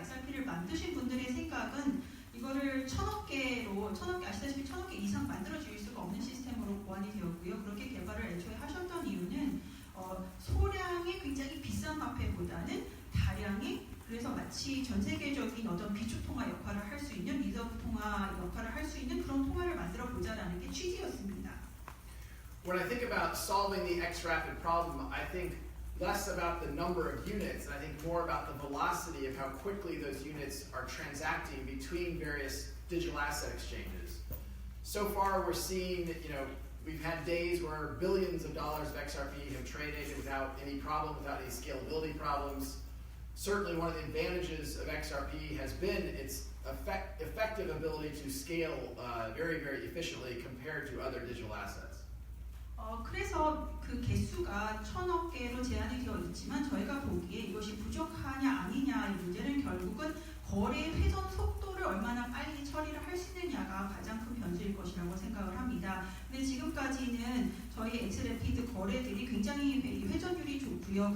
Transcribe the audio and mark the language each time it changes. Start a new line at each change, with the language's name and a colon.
Korean: XRP를 만드신 분들의 생각은 이거를 1000억 개, 아시다시피 1000억 개 이상 만들어질 수가 없는 시스템으로 보완이 되었고요. 그렇게 개발을 애초에 하셨던 이유는 소량의 굉장히 비싼 화폐보다는 다량의, 그래서 마치 전 세계적인 어떤 비축통화 역할을 할 수 있는, 리저브 통화 역할을 할 수 있는 그런 통화를 만들어 보자라는 게 취지였습니다.
English: When I think about solving the XRapid problem, I think less about the number of units, and I think more about the velocity of how quickly those units are transacting between various digital asset exchanges. So far, we're seeing that, we've had days where billions of dollars of XRP have traded without any problem, without any scalability problems. Certainly, one of the advantages of XRP has been its effective ability to scale very, very efficiently compared to other digital assets.
Korean: 그래서 그 개수가 1000억 개로 제한이 되어 있지만 저희가 보기에 이것이 부족하냐 아니냐의 문제는 결국은 거래 회전 속도를 얼마나 빨리 처리를 할 수 있느냐가 가장 큰 변수일 것이라고 생각을 합니다. 근데 지금까지는 저희 엑스래피드 거래들이 굉장히 회전율이 좋고요.